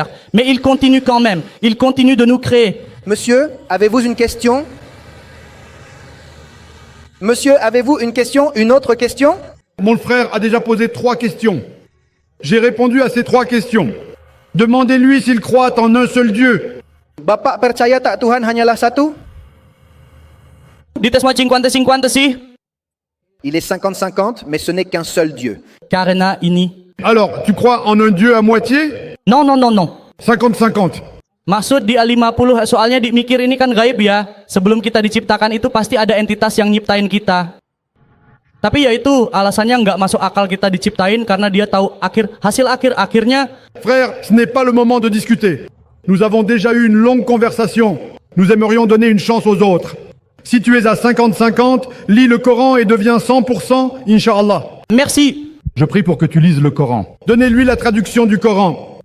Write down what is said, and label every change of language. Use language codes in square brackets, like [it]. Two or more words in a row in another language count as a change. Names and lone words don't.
[fr] Mais il continue quand même, il continue de nous créer. Monsieur, avez-vous une question? Monsieur, avez-vous une question? Une autre question? Mon frère a déjà posé 3 questions. J'ai répondu à ces 3 questions. Demandez-lui s'il croit en un seul Dieu. [id] Bapak percaya tak Tuhan hanyalah satu? [fr] Dites-moi 50-50 sih. Il est 50-50, mais ce n'est qu'un seul Dieu. [id] Karena ini. [fr] Alors, tu crois en un Dieu à moitié? Non. 50-50. [id] Maksud di A50, soalnya di mikir ini kan gaib ya. Sebelum kita diciptakan itu pasti ada entitas yang nyiptain kita. Tapi ya itu alasannya nggak masuk akal kita diciptain karena dia tahu hasil akhirnya. [fr] Frère, ce n'est pas le moment de discuter. Nous avons déjà eu une longue conversation. Nous aimerions donner une chance aux autres. Si tu es à 50-50, lis le Coran et deviens 100%, Inch'Allah. Merci. Je prie pour que tu lises le Coran. Donnez-lui la traduction du Coran.